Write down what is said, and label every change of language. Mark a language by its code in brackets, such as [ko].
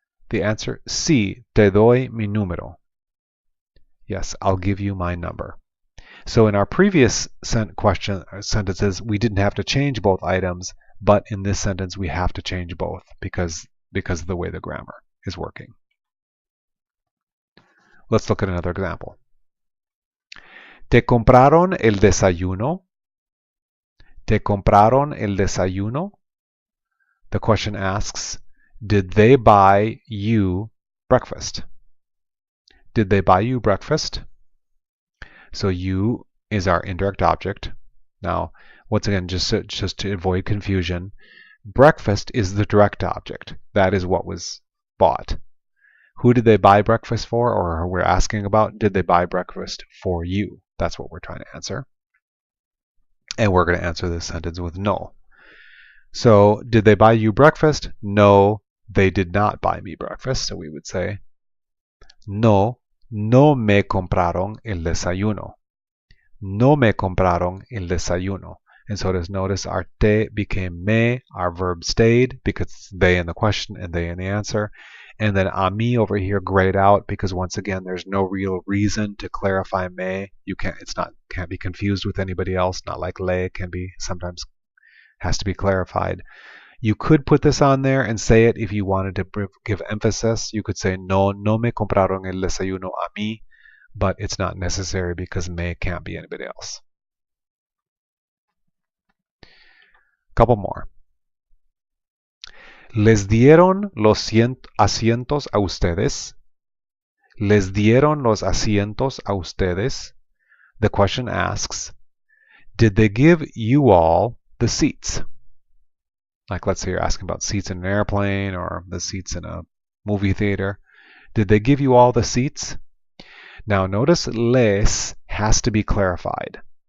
[en] The answer, [es] sí, te doy mi número. [en] Yes, I'll give you my number. So in our previous sentences, we didn't have to change both items, but in this sentence we have to change both because of the way the grammar is working. Let's look at another example. [es] ¿Te compraron el desayuno? ¿Te compraron el desayuno? [en] The question asks, did they buy you breakfast? Did they buy you breakfast? So you is our indirect object. Now, once again, just to avoid confusion, breakfast is the direct object. That is what was bought. Who did they buy breakfast for, or we're asking about, did they buy breakfast for you? That's what we're trying to answer. And we're going to answer this sentence with no. So, did they buy you breakfast? No, they did not buy me breakfast. So we would say, [es] no, no me compraron el desayuno. No me compraron el desayuno. [en] And so just notice our te became me, our verb stayed because it's they in the question and they in the answer. And then [es] a mí [en] over here grayed out because once again there's no real reason to clarify me. You can't be confused with anybody else, not like le can be sometimes has to be clarified. You could put this on there and say it if you wanted to give emphasis. You could say [es] no me compraron el desayuno a mí, [en] but it's not necessary because me can't be anybody else. Couple more. [es] ¿Les dieron los asientos a ustedes? ¿Les dieron los asientos a ustedes? [en] The question asks, did they give you all the seats? Like let's say you're asking about seats in an airplane or the seats in a movie theater. Did they give you all the seats? Now notice les has to be clarified.